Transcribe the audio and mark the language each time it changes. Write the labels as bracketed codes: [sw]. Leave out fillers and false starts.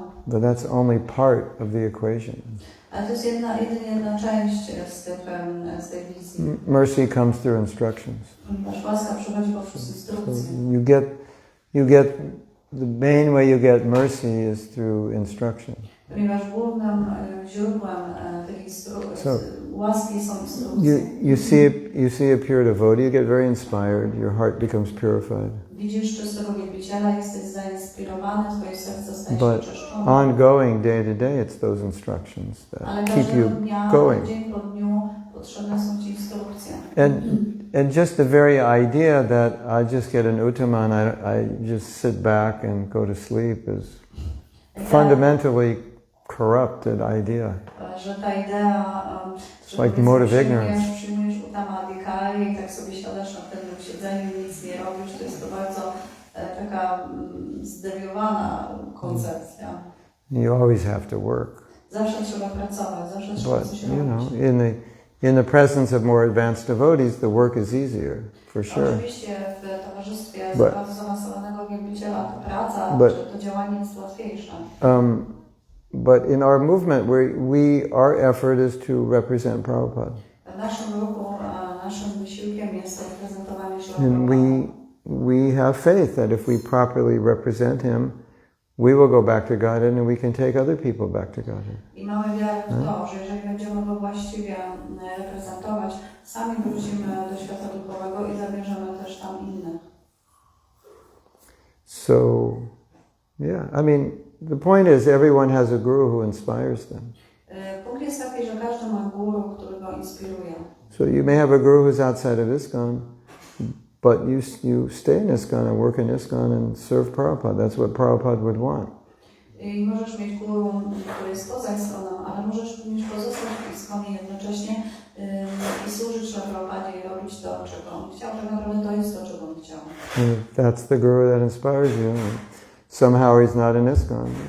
[en] But that's only part of the equation. [pl] Ale to jest jedynie jedna część z tej wizji. [en] Mercy comes through instructions. [pl] Ponieważ łaska przychodzi poprzez instrukcje. [en] So you get the main way you get mercy is through instruction. [pl] Ponieważ głównym źródłem tych łaski są instrukcje. [en] You see a pure devotee, you get very inspired, your heart becomes purified. [pl] Widzisz czystego wielbiciela, jesteś zainspirowany, twoje serce staje się [en] But [pl] oczyszczone. [en] ongoing, day to day, it's those instructions that keep you going. [pl] Dzień po dniu potrzebne są ci instrukcje. [en] And just the very idea that I just get an uttama and I just sit back and go to sleep is fundamentally corrupted idea. [pl] Że ta idea, [en] It's like mode of ignorance. [pl] Przyjmujesz uttamadhikari i tak sobie siadasz na tym siedzeniu i nic nie robisz, to jest to bardzo taka zdewiowana koncepcja. [en] You always have to work. [pl] Zawsze trzeba pracować, zawsze trzeba coś robić. [en] In the presence of more advanced devotees, the work is easier, for sure. [pl] Oczywiście w towarzystwie bardzo zaawansowanego wielbiciela to praca, to działanie jest łatwiejsze. [en] But in our movement, our effort is to represent Prabhupada. [pl] W naszym ruchu, naszym wysiłkiem jest reprezentowanie się [en] And we have faith that if we properly represent him, we will go back to Godhead and we can take other people back to Godhead. [pl] I mamy wiarę w to, że jeżeli będziemy go właściwie reprezentować, sami wrócimy do świata duchowego i zabierzemy też tam innych. [en] So, yeah, I mean, the point is everyone has a guru who inspires them. [pl] Punkt jest taki, że każdy ma guru, który go inspiruje. [en] So you may have a guru who's outside of ISKCON, but you stay in ISKCON and work in ISKCON and serve Prabhupada. That's what Prabhupada would want. [pl] I możesz mieć guru, który jest poza ISKCONem, ale możesz również pozostać w ISKCONie jednocześnie i służyć na Prabhupadzie i robić to, czego on chciał. Tak naprawdę to jest to, czego on chciał. [en] That's the guru that inspires you. Somehow he's not in ISKCON.